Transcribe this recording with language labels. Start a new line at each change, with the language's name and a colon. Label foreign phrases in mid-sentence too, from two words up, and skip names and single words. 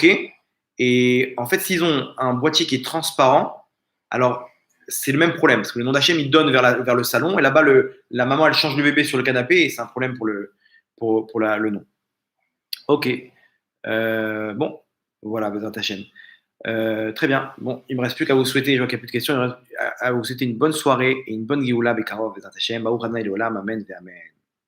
French: Et en fait, s'ils ont un boîtier qui est transparent, alors c'est le même problème, parce que le nom d'Hachem, il donne vers le salon, et là-bas, la maman, elle change le bébé sur le canapé, et c'est un problème pour le nom. Ok. Bon, voilà,
Hebrew: בעזרת השם.
French: Très bien. Bon, il ne me reste plus qu'à vous souhaiter, je vois qu'il n'y a plus de questions, à vous souhaiter une bonne soirée et une bonne
Hebrew: גאולה, בקרוב, בעזרת השם. ברוך אדוני לעולם, אמן, אמן.